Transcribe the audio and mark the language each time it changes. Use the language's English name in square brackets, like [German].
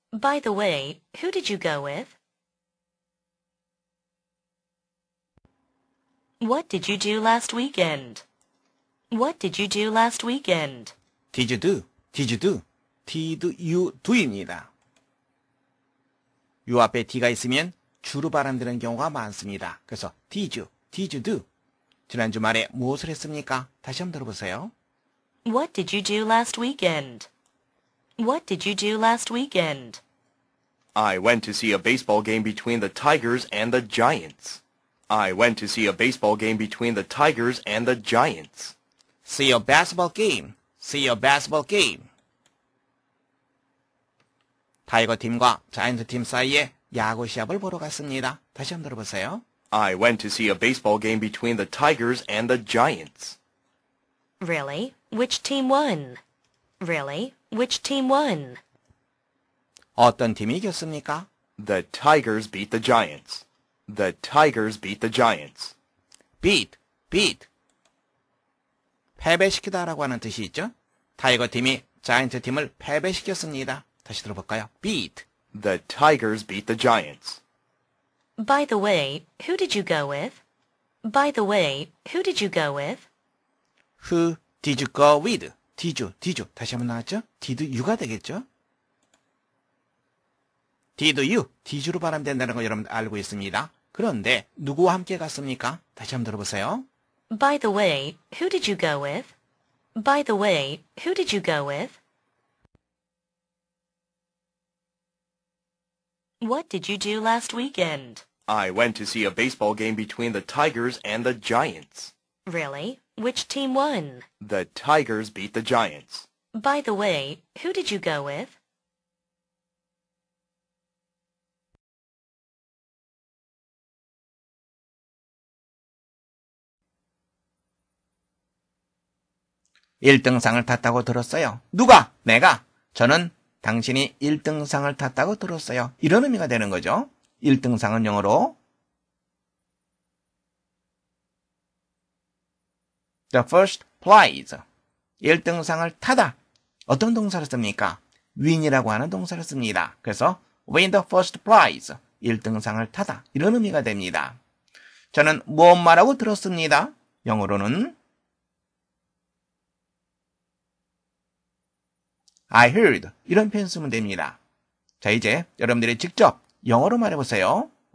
[English] By the way, who did you go with? What did you do last weekend? What did you do last weekend? Did you do? Did you do입니다. [Korean] 요 앞에 d가 있으면 주로 발음되는 경우가 많습니다. 그래서 [English] did you do? [Korean] 지난 주말에 무엇을 했습니까? 다시 한번 들어보세요. [English] What did you do last weekend? What did you do last weekend? I went to see a baseball game between the Tigers and the Giants. I went to see a baseball game between the Tigers and the Giants. See a basketball game. See a basketball game. [Korean] 타이거 팀과 자이언트 팀 사이에 야구 시합을 보러 갔습니다. 다시 한번 들어보세요. [English] I went to see a baseball game between the Tigers and the Giants. Really? Which team won? Really? Which team won? [Korean] 어떤 팀이 이겼습니까? [English] The Tigers beat the Giants. The Tigers beat the Giants. beat. [Korean] 패배시키다라고 하는 뜻이 있죠. 타이거 팀이 자이언트 팀을 패배시켰습니다. 다시 들어볼까요? beat. [English] The Tigers beat the Giants. By the way, who did you go with? By the way, who did you go with? Who did you go with? Did you. [Korean] 다시 한번 나왔죠? [English] Did you [Korean] 가 되겠죠? [English] Did you [Korean] 로 발음된다는 거 여러분 알고 있습니다. 그런데 누구와 함께 갔습니까? 다시 한번 들어보세요. [English] By the way, who did you go with? By the way, who did you go with? What did you do last weekend? I went to see a baseball game between the Tigers and the Giants. Really? Which team won? The Tigers beat the Giants. By the way, who did you go with? [Korean] (1등상을) 탔다고 들었어요. 누가? 내가. 저는 당신이 1등상을 탔다고 들었어요. 이런 의미가 되는 거죠. 1등상은 영어로 [English] the first prize. [Korean] 1등상을 타다. 어떤 동사를 씁니까? win이라고 하는 동사를 씁니다. 그래서 [English] win the first prize. [Korean] 1등상을 타다. 이런 의미가 됩니다. 저는 무엇 말하고 들었습니다. 영어로는 [English] I heard. [Korean] 이런 표현 쓰면 됩니다. 자, 이제 여러분들이 직접 영어로 말해보세요.